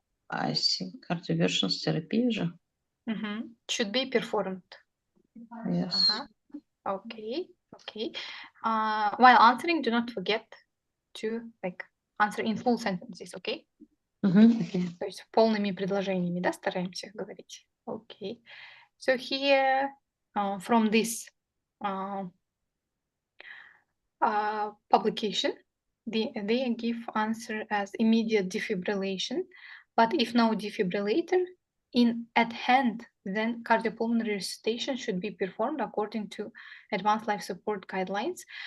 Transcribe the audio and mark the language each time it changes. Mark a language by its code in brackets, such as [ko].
[en] I think cardioversions therapy [ru] же. [en] Should be performed. Yes. Okay. While answering, do not forget to answer in full sentences, okay? Okay. [ru] То есть полными предложениями, да, стараемся говорить. [en] Okay. So here, from this publication, they give answer as immediate defibrillation, but if no defibrillator at hand, then cardiopulmonary resuscitation should be performed according to advanced life support guidelines.